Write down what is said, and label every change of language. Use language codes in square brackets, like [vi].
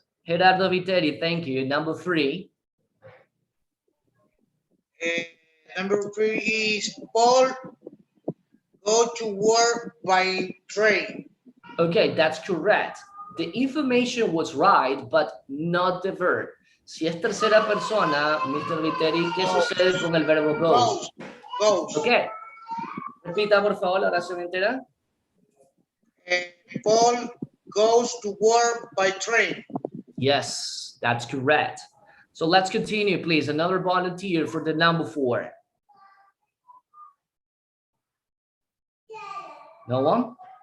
[en] Gerardo Viteri, thank you. Number 3. Number 3 is Paul go to work by train. Okay, that's correct. The information was right, but not the verb. [es] Si es tercera persona, Mr. Viteri, ¿qué sucede con el verbo goes? [en] Goes. Okay. [es] Repita, por favor, la oración entera. [en] Paul goes to work by train. Yes, that's correct. So let's continue, please. Another volunteer for the number 4. No one?